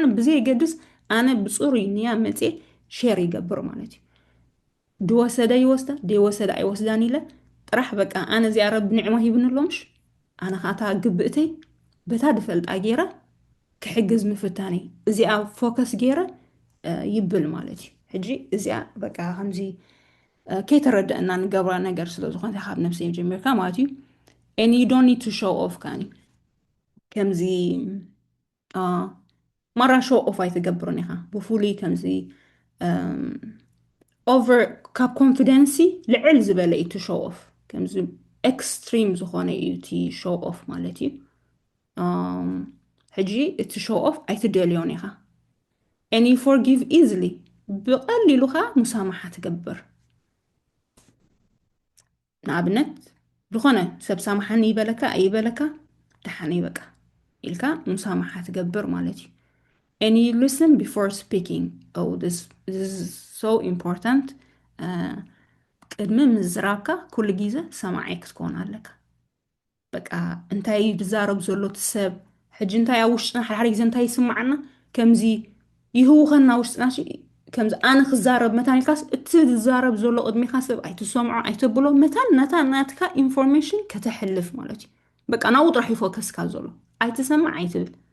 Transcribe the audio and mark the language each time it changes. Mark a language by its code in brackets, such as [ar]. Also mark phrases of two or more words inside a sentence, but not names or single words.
[ti] ብዘየገድስ ኣነ ብፅሩይ ንያ መፅየ ሼር ይገብር ማለት እዩ ድወሰደ ይወስዳ ደይወሰደ ኣይወስዳን ኢለ ጥራሕ በቃ ኣነ እዚኣ ረቢ ኒዕማ ሂብን ኣሎምሽ ኣነ ካታ ግብእተይ በታ ድፈልጣ ገይረ ክሕግዝ ምፍታነይ እዚኣ ፎከስ ገይረ ይብል ማለት እዩ ሕጂ እዚኣ በቃ ከምዚ ከይተረድአና ንገብራ ነገር ስለ ዝኾነ ካብ ነፍሰይ ጀሚርካ ማለት እዩ [en] and you don't need to show off [ti] ካኒ ከምዚ መራ [en] show off [ti] ኣይትገብርን ኢኻ ብፍሉይ ከምዚ ኦቨር ካብ ኮንፊደንሲ ልዕል ዝበለ እዩ ቲ [en] show off [ti] ከምዚ ኤክስትሪም ዝኾነ እዩ እቲ [en] show off [ti] ማለት እዩ ሕጂ እቲ [en] show off [ti] ኣይትደልዮን ኢኻ [en] and you forgive easily [ti] ብቐሊሉ ኻ ሙሳማሓ ትገብር ንኣብነት ዝኾነ ሰብ ሳማሓኒ ይበለካ ኣይበለካ ድሓነ ይበቃ ኢልካ ሙሳማሓ ትገብር ማለት እዩ [en] and you listen before speaking oh this is so important [ti] ቅድሚ ምዝራብካ ኩሉ ግዜ ሰማዓይ ክትኮን ኣለካ በቃ እንታይ ዝዛረብ ዘሎ ትሰብ ሕጂ እንታይ ኣብ ውሽጥና ሓድሓደ ግዜ እንታይ ይስማዓና ከምዚ ይህውኸና ውሽጥና ከምዚ ኣነ ክዛረብ መታን ኢልካስ እቲ ዝዛረብ ዘሎ ቅድሚካ ሰብ ኣይትሰምዖ ኣይተብሎ መታን ናትካ ኢንፎርሜሽን ከተሕልፍ ማለት እዩ በቃ ናብኡ ጥራሕ ይፎከስካ ዘሎ ኣይትሰማዕ ኣይትብል